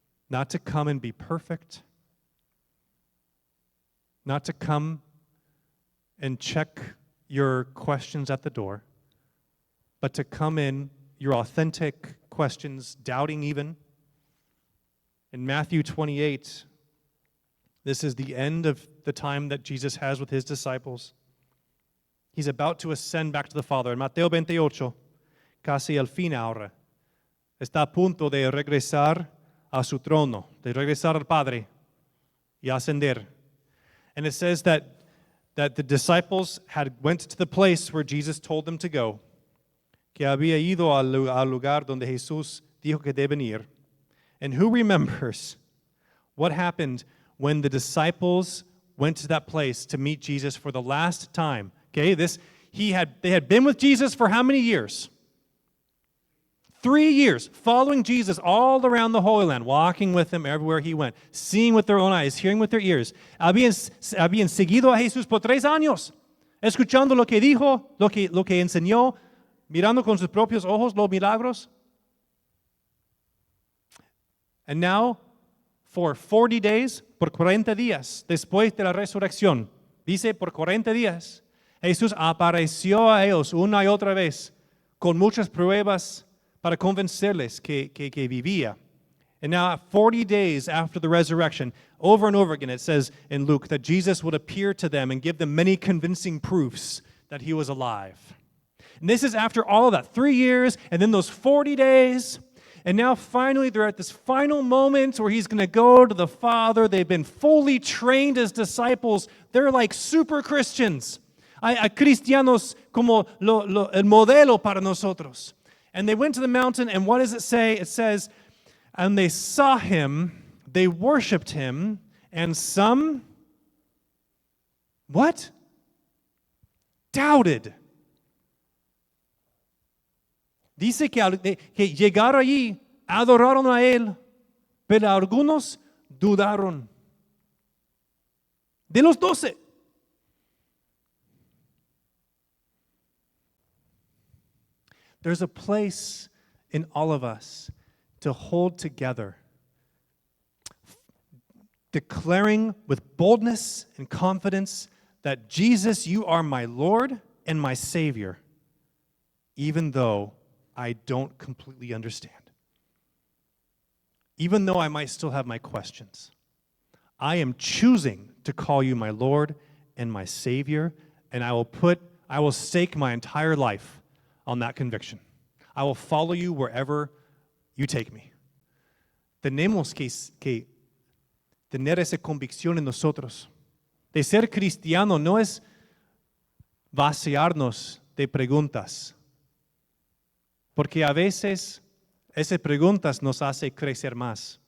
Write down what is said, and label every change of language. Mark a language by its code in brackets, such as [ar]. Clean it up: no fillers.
[en] Not to come and be perfect, not to come and check your questions at the door, but to come in your authentic questions, doubting even. In Matthew 28, this is the end of the time that Jesus has with his disciples. He's about to ascend back to the Father. [es] En Mateo 28, casi al fin ahora, está a punto de regresar a su trono, de regresar al Padre y ascender. [en] And it says that the disciples went to the place where Jesus told them to go, [es] que había ido al lugar donde Jesús dijo que deben ir. [en] And who remembers what happened when the disciples went to that place to meet Jesus for the last time? Okay, they had been with Jesus for how many years? 3 years, following Jesus all around the Holy Land, walking with him everywhere he went, seeing with their own eyes, hearing with their ears. [es] Habían seguido a Jesús por 3 años, escuchando lo que dijo, lo que enseñó, mirando con sus propios ojos los milagros. [en] And now, for 40 days, [es] por 40 días, después de la resurrección, dice por 40 días, Jesús apareció a ellos una y otra vez con muchas pruebas para convencerles que vivía. [en] And now 40 days after the resurrection, over and over again it says in Luke that Jesus would appear to them and give them many convincing proofs that he was alive. And this is after all of that, 3 years and then those 40 days. And now finally they're at this final moment where he's going to go to the Father. They've been fully trained as disciples. They're like super Christians. [es] Hay cristianos como el modelo para nosotros. [en] And they went to the mountain, and what does it say? It says, and they saw him, they worshiped him, and some, what? Doubted. [es] Dice que llegaron allí, adoraron a él, pero algunos dudaron. De los 12. [en] There's a place in all of us to hold together, declaring with boldness and confidence that Jesus, you are my Lord and my Savior, even though I don't completely understand. Even though I might still have my questions. I am choosing to call you my Lord and my Savior, and I will stake my entire life on that conviction. I will follow you wherever you take me. [es] Tenemos que tener esa convicción en nosotros. De ser cristiano no es vaciarnos de preguntas, porque a veces esas preguntas nos hacen crecer más.